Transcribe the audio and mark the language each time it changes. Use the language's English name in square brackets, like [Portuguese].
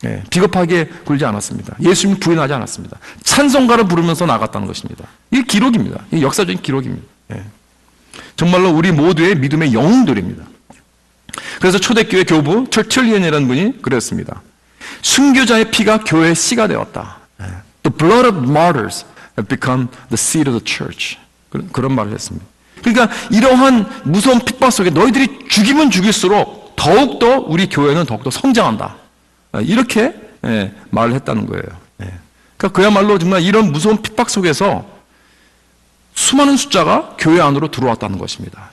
[Korean] 비겁하게 굴지 않았습니다. 예수님 부인하지 않았습니다. 찬송가를 부르면서 나갔다는 것입니다. 이게 기록입니다. 이게 역사적인 기록입니다. 정말로 우리 모두의 믿음의 영웅들입니다. 그래서 초대교회 교부 터툴리언이라는 분이 그랬습니다. 순교자의 피가 교회의 씨가 되었다. [English] The blood of martyrs have become the seed of the church. [Korean] 그런 말을 했습니다. 그러니까 이러한 무서운 핍박 속에 너희들이 죽이면 죽일수록 더욱더 우리 교회는 더욱더 성장한다. 이렇게 말을 했다는 거예요. 그러니까 그야말로 정말 이런 무서운 핍박 속에서 수많은 숫자가 교회 안으로 들어왔다는 것입니다.